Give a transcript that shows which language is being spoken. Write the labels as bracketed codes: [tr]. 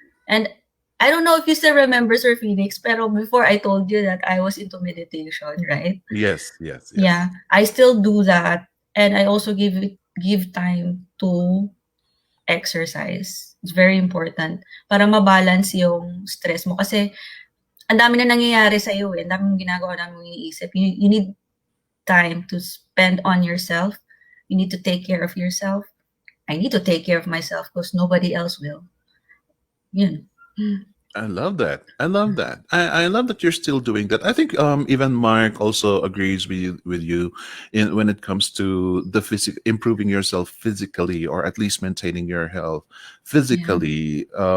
[en] And I don't know if you still remember Sir Phoenix, pero before I told you that I was into meditation, right? Yes. Yeah, I still do that, and I also give time to exercise. It's very important [tl] para mabalance yung stress mo kasi ang dami na nangyayari sa iyo ang dami mong ginagawa, ang dami mong iniisip. [en] You need time to spend on yourself. You need to take care of yourself. I need to take care of myself because nobody else will. [tl] Yun. [en] I love that. I love that. I love that you're still doing that. I think even Mark also agrees with you in when it comes to the improving yourself physically, or at least maintaining your health physically.